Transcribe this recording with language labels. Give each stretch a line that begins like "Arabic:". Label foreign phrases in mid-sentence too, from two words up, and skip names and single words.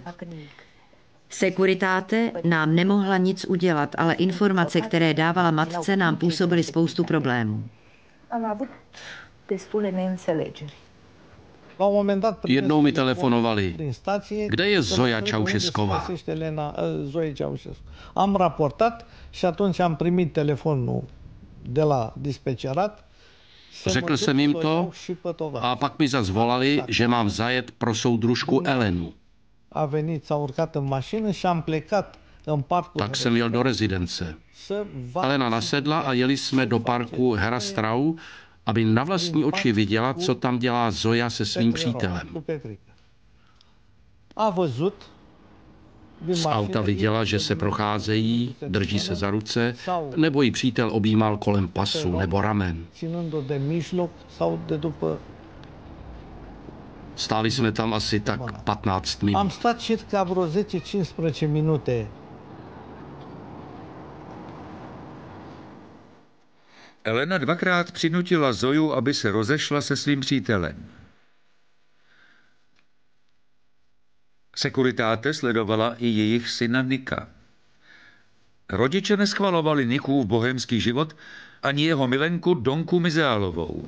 Czech: Securitate nám nemohla nic udělat, ale informace, které dávala matce, nám působily spoustu problémů. Jednou mi telefonovali, kde je Zoja Ceausescová.
Romanian: Am raportat și atunci am primit telefonul de la dispecerat.
Czech: Řekl jsem jim to a pak mi zas volali, že mám zajet pro soudružku Elenu. Tak jsem jel do rezidence. Elena nasedla a jeli jsme do parku Herastrau, aby na vlastní oči viděla, co tam dělá Zoja se svým přítelem. Z auta viděla, že se procházejí, drží se za ruce, nebo jí přítel objímal kolem pasu nebo ramen. Stáli jsme tam asi tak 15 minut.
Romanian: Am stat circa vreo 10-15 minute.
Czech: Elena dvakrát přinutila Zoju, aby se rozešla se svým přítelem. Securitate sledovala i jejich syna Nika. Rodiče neschvalovali Nikův bohemský život ani jeho milenku Donku Mizealovou.